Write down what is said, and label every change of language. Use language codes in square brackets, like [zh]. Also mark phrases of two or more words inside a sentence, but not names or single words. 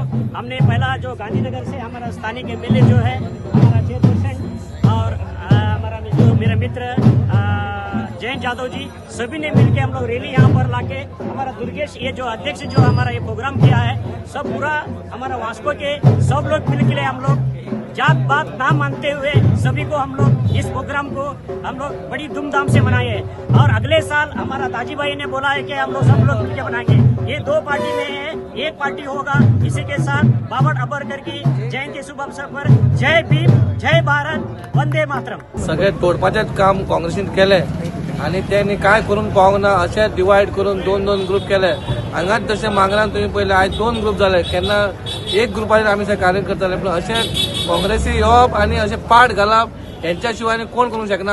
[hi] हमने पहला जो गांधीनगर से हमारा स्थानीय एमएलए जो है हमारा चेयरपर्सन और हमारा जो मेरे मित्र जयंत यादव जी सभी ने मिलकर हम लोग रैली यहाँ पर लाके हमारा दुर्गेश ये जो अध्यक्ष जो हमारा ये प्रोग्राम किया है सब पूरा हमारा वास्को के सब लोग मिलकर हम लोग जात बात ना मानते हुए सभी को हम लोग इस प्रोग्राम को हम लोग बड़ी धूमधाम से मनाए हैं और अगले साल हमारा दाजी भाई ने बोला है कि हम लोग सब लोग मिलकर बनाएंगे। ये दो पार्टी में है, एक पार्टी होगा। इसी के साथ बाबा आंबेडकर की जयंती शुभ अवसर पर जय भीम, जय भारत, वंदे मातरम। [kok] सगळे तोडपाचेच काम काँग्रेसीन केले आणि त्यांनी काय करून पावंक ना अशें डिवायड करून दोन दोन ग्रुप केले। हांगाच जशें मांगरान तुम्ही पळयलें आयज दोन ग्रुप जाले, केन्ना एक ग्रुपाचेर आमी कार्य करताले पूण अशें काँग्रेसी येवप आनी अशें पाड घालप हेंच्या शिवाय कोण करूंक शकना।